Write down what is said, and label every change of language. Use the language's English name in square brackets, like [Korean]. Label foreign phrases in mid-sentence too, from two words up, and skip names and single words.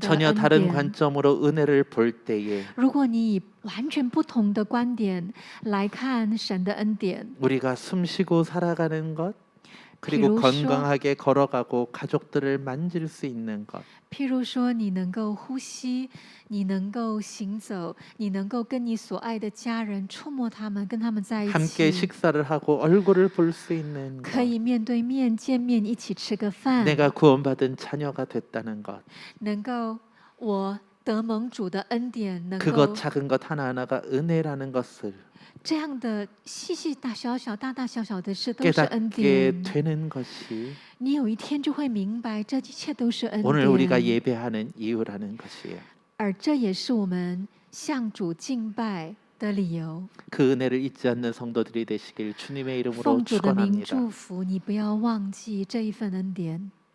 [Korean] 전혀 [Chinese] 恩 [Korean] 다른 [Chinese] 典。 [Korean] 관점으로 은혜를 볼 때에 [Chinese] 如果你以完全不同的观点来看神的恩典， [Korean] 우리가 숨쉬고 살아가는 것 그리고 비로소 건강하게 걸어가고 가족들을 만질 수 있는 것 [Chinese] 譬如说，你能够呼吸，你能够行走，你能够跟你所爱的家人触摸他们，跟他们在一 [Korean] 함께 [Chinese] 起， [Korean] 식사를 하고 얼굴을 볼 수 있는 [Chinese] 可 [Korean] 것 [Chinese] 以面对面见面，一起吃个饭， [Korean] 내가 구원받은 자녀가 됐다는 것 [Chinese] 能够我得蒙主的恩典，能 [Korean] 그것 [Chinese] 够 [Korean] 작은 것 하나하나가 은혜라는 것을 [Chinese] 这样的细细大小小、大大小小的事都是恩 [Korean] 깨닫게 [Chinese] 典。 [Korean] 되는 것이 [Chinese] 你有一天就会明白，这一切都是恩 [Korean] 오늘 우리가 [Chinese] 典， [Korean] 예배하는 이유라는 것이에요. [Chinese] 而这也是我们向主敬拜的理由。 [Korean] 그 은혜를 잊지 않는 성도들이 되시길 주님의 이름으로 [Chinese] 奉主的名 [Korean] 축원합니다. [Chinese] 祝福你，不要忘记这一份恩典。